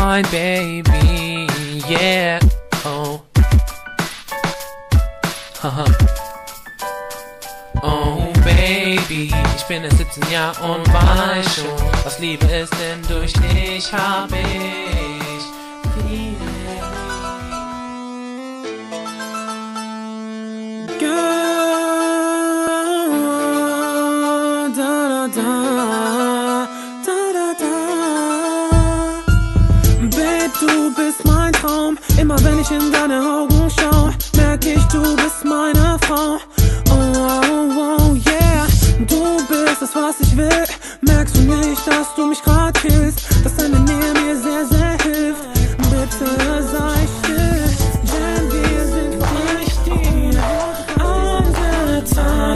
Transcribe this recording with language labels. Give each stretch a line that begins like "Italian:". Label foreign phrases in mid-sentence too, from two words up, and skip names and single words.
English: baby, yeah, oh. Haha. Oh Baby,
German: ich bin jetzt 17 Jahre und weiß schon, was Liebe ist, denn durch dich hab ich viel. Da, da, da, da, da.
English: Babe,
German: du bist mein Traum. Immer wenn ich in deine Augen schau, merk ich, du bist meine Frau.
English: Oh, yeah.
German: Du bist das, was ich will. Merkst du nicht, dass du mich grad fühlst? Dass deine Nähe mir sehr, sehr hilft. Bitte sei still, denn wir sind nicht die angetan.